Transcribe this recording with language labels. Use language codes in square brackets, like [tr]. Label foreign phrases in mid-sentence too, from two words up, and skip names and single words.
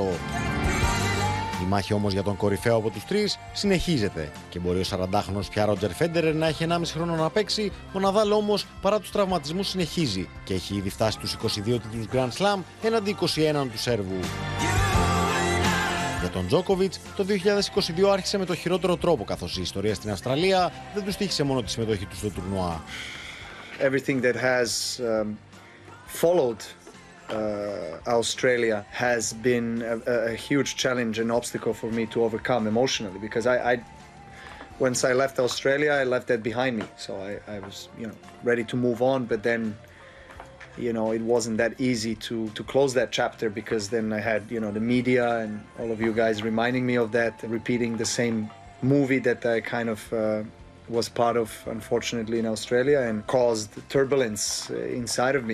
[el] Η μάχη όμως για τον κορυφαίο από τους τρεις συνεχίζεται και μπορεί ο 40χρονος πια Φέντερερ να έχει 1,5 χρόνο να παίξει, ο Ναδάλ όμως παρά τους τραυματισμούς συνεχίζει και έχει ήδη φτάσει στους 22 τίτλους Grand Slam έναντι 21 του Σέρβου. Για τον Τζόκοβιτς, το 2022 άρχισε με το χειρότερο τρόπο, καθώς η ιστορία στην Αυστραλία δεν του τύχησε μόνο τη συμμετοχή του στο τουρνουά. [en] Everything that has followed Australia has been a huge challenge and obstacle for me to overcome emotionally, because once I left Australia, I left that behind me. So I was, ready to move on, but then it wasn't that easy to close that chapter, because then I had, the media and all of you guys reminding me of that, repeating the same movie that I kind of was part of, unfortunately, in Australia, and caused turbulence inside of me.